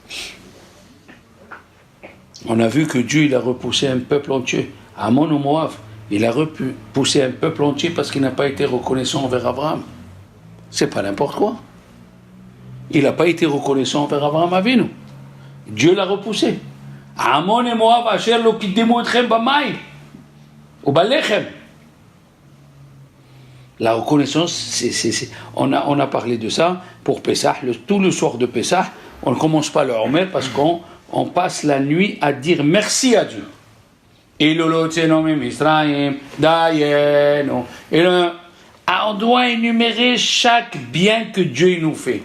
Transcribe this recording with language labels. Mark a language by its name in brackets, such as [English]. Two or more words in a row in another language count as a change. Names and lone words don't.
[French] On a vu que Dieu il a repoussé un peuple entier, Amon ou Moab. Il a repoussé un peuple entier parce qu'il n'a pas été reconnaissant envers Abraham. C'est pas n'importe quoi. Il n'a pas été reconnaissant envers Abraham Avinu. Dieu l'a repoussé. Amon et Moab, [Hebrew] אשר לא קדמו אתכם במים ובלחם. [French] La reconnaissance, on a parlé de ça pour Pessah. Tout le soir de Pessah, on ne commence pas le Homer parce qu'on passe la nuit à dire merci à Dieu. Et on doit énumérer chaque bien que Dieu nous fait.